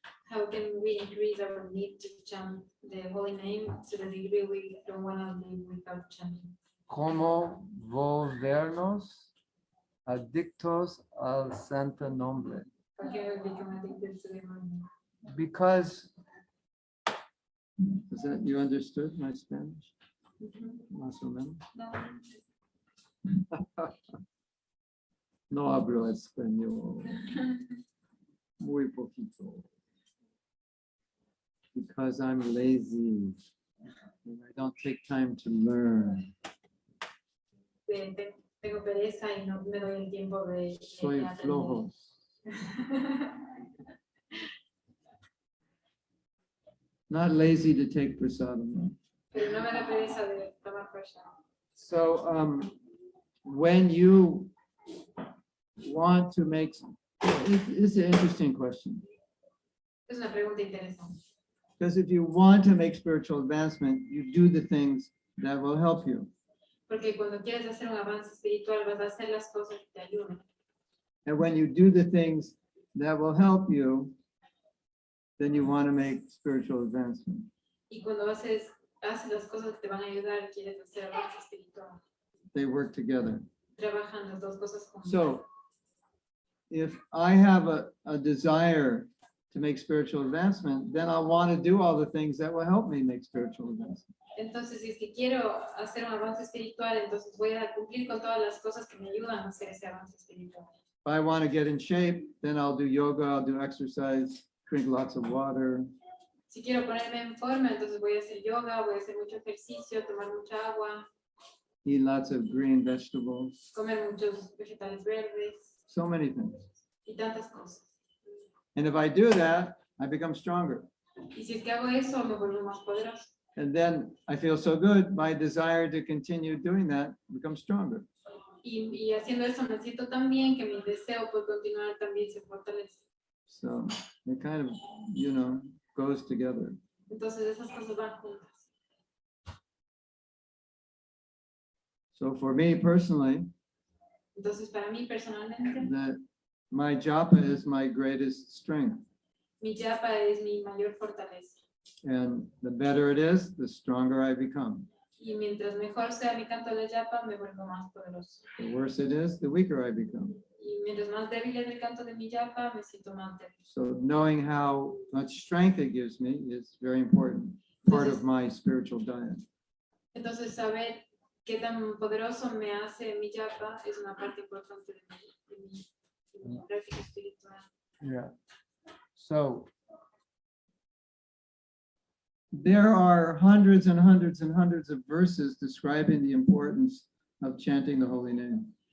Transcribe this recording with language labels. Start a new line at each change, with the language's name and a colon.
English: How can we increase our need to chant the holy name to the degree we don't want to live without chanting?
Spanish: ¿Cómo volvernos adictos al santo nombre?
English: How can we become addicted to the holy name? Because, is that, you understood my Spanish?
Spanish: Más o menos. No. No hablo español. Muy poquito.
English: Because I'm lazy. And I don't take time to learn.
Spanish: Tengo pereza y no me doy el tiempo de Soy aprender. flojo.
English: Not lazy to take prasadam. No?
Spanish: Pero no me da pereza de tomar prasad.
English: So when you want to make, it's an interesting question.
Spanish: Es una pregunta interesante.
English: Because if you want to make spiritual advancement, you do the things that will help you.
Spanish: Porque cuando quieres hacer un avance espiritual, vas a hacer las cosas que te ayudan.
English: And when you do the things that will help you, then you want to make spiritual advancement.
Spanish: Y cuando haces las cosas que te van a ayudar, quieres hacer avance espiritual.
English: They work together.
Spanish: Trabajan las dos cosas juntas.
English: So if I have a desire to make spiritual advancement, then I want to do all the things that will help me make spiritual advancement.
Spanish: Entonces, si es que quiero hacer un avance espiritual, entonces voy a cumplir con todas las cosas que me ayudan a hacer ese avance espiritual.
English: If I want to get in shape, then I'll do yoga, I'll do exercise, drink lots of water.
Spanish: Si quiero ponerme en forma, entonces voy a hacer yoga, voy a hacer mucho ejercicio, tomar mucha agua,
English: Eat lots of green vegetables,
Spanish: comer muchos vegetales verdes
English: so many things.
Spanish: y tantas cosas.
English: And if I do that, I become stronger.
Spanish: Y si es que hago eso, me vuelvo más poderoso.
English: And then I feel so good, my desire to continue doing that becomes stronger.
Spanish: Y haciendo eso me siento tan bien que mi deseo por continuar también se fortalece.
English: So it kind of, goes together.
Spanish: Entonces esas cosas van juntas.
English: So for me personally,
Spanish: Entonces para mí personalmente,
English: my japa is my greatest strength.
Spanish: mi japa es mi mayor fortaleza.
English: And the better it is, the stronger I become.
Spanish: Y mientras mejor sea mi canto de la japa, me vuelvo más poderoso.
English: The worse it is, the weaker I become.
Spanish: Y mientras más débil es el canto de mi japa, me siento más débil.
English: So knowing how much strength it gives me is very important, part of my spiritual diet.
Spanish: Entonces saber qué tan poderoso me hace mi japa es una parte importante de mi práctica espiritual.
English: Yeah. So there are hundreds and hundreds and hundreds of verses describing the importance of chanting the holy name.